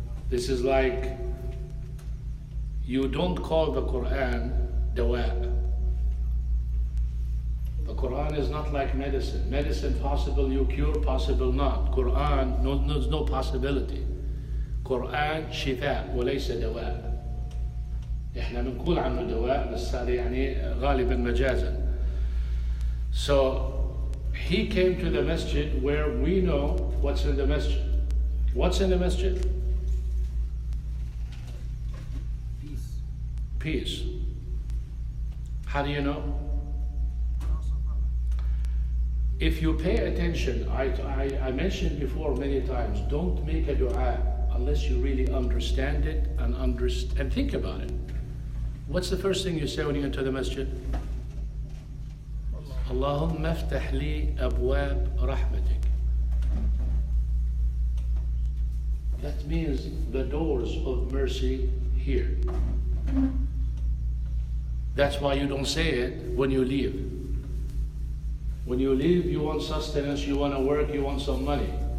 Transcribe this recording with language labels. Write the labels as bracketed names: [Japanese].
[English] This is like, you don't call the Quran dawa. The Quran is not like medicine. Medicine, possible you cure, possible not. Quran, there's no possibility. [Arabic] Quran شفاء وليس دواء. احنا بنقول عنه دواء بس هذا يعني غالبا مجازا. [English] So he came to the masjid where we know what's in the masjid. What's in the masjid? Peace. How do you know? If you pay attention, I mentioned before many times, don't make a dua unless you really understand it and think about it. What's the first thing you say when you enter the masjid? [Arabic] اللهم افتح لي أبواب رحمتك. [English] That means the doors of mercy here. That's why you don't say it when you leave. When you leave, you want sustenance, you want to work, you want some money.